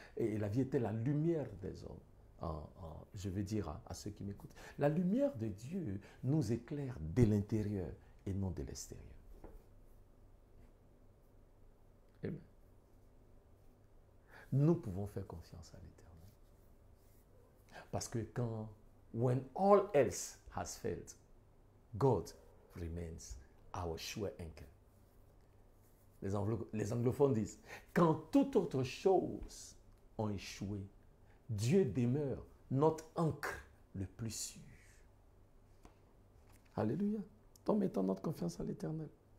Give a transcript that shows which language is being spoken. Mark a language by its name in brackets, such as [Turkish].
[French] Et la vie était la lumière des hommes. Je veux dire à ceux qui m'écoutent, la lumière de Dieu nous éclaire de l'intérieur et non de l'extérieur. Amen. Nous pouvons faire confiance à l'Éternel. Parce que [English] when all else has failed, God remains our sure anchor. [French] Les anglophones disent, quand toute autre chose ont échoué, Dieu demeure notre ancre le plus sûr. Alléluia. Donc mettons notre confiance à l'Éternel.